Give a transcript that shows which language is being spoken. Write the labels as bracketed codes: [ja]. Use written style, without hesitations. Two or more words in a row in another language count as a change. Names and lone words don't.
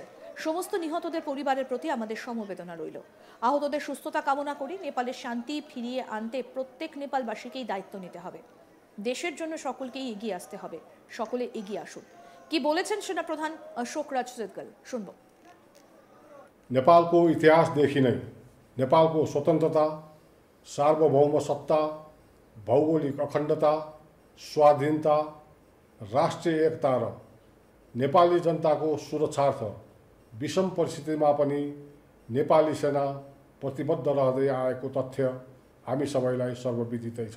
[bn] সমস্ত নিহতদের পরিবারের প্রতি আমাদের সমবেদনা রইল। আহতদের সুস্থতা কামনা করি। নেপালের শান্তি ফিরিয়ে আনতে প্রত্যেক নেপালবাসীকেই দায়িত্ব নিতে হবে। দেশের জন্য সকলকেই এগিয়ে আসতে হবে। সকলে এগিয়ে আসুন। কি বলেছেন সেনাপ্রধান অশোক রাজ সিডগেল, শুনব। [ne] नेपालको इतिहासदेखि नै नेपालको स्वतन्त्रता, सार्वभौम सत्ता, भौगोलिक अखण्डता, स्वाधीनता, राष्ट्रिय एकता र नेपाली जनताको सुरक्षार्थ विषम परिस्थितिमा पनि नेपाली सेना प्रतिबद्ध रहँदै आएको तथ्य हामी सबैलाई सर्वविदितै छ।